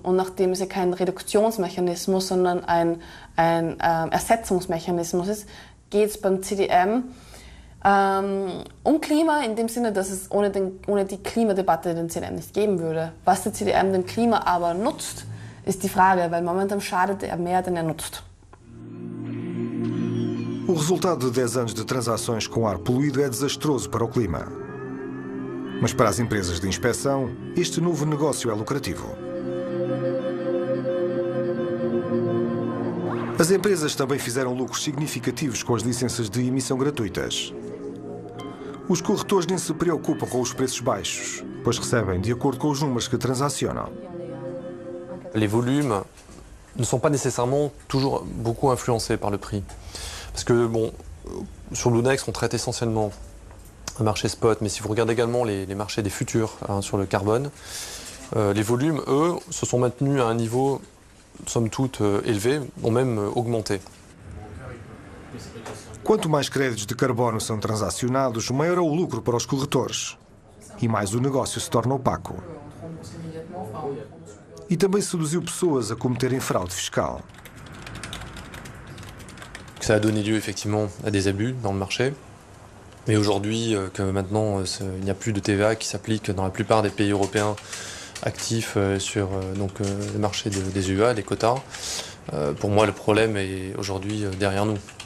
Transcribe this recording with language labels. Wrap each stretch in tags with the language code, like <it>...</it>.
<de>Und nachdem es ja kein Reduktionsmechanismus, sondern ein Ersetzungsmechanismus ist, geht es beim CDM um Klima in dem Sinne, dass es ohne die Klimadebatte den CDM nicht geben würde. Was der CDM dem Klima aber nutzt, ist die Frage, weil momentan schadet er mehr, denn er nutzt.</de> <pt>O resultado de 10 anos de transações com ar poluído é desastroso para o clima. Mas para as empresas de inspeção, este novo negócio é lucrativo. As empresas também fizeram lucros significativos com as licenças de emissão gratuitas. Os corretores nem se preocupam com os preços baixos, pois recebem de acordo com os números que transacionam.</pt> <fr>Les volumes ne sont pas nécessairement toujours beaucoup influencés par le prix. Parce que, bon, sur Bluenext, on traite essentiellement un marché spot, mais si vous regardez également les marchés des futurs sur le carbone, les volumes, eux, se sont maintenus à un niveau, somme toute, élevé, ont même augmenté.</fr> <pt>Quanto mais créditos de carbono são transacionados, maior é o lucro para os corretores. E mais o negócio se torna opaco. E também seduziu pessoas a cometerem fraude fiscal.</pt> <fr>Ça a donné lieu effectivement à des abus dans le marché. Mais aujourd'hui, que maintenant il n'y a plus de TVA qui s'applique dans la plupart des pays européens actifs sur le marché des UA, des quotas, pour moi le problème est aujourd'hui derrière nous.</fr>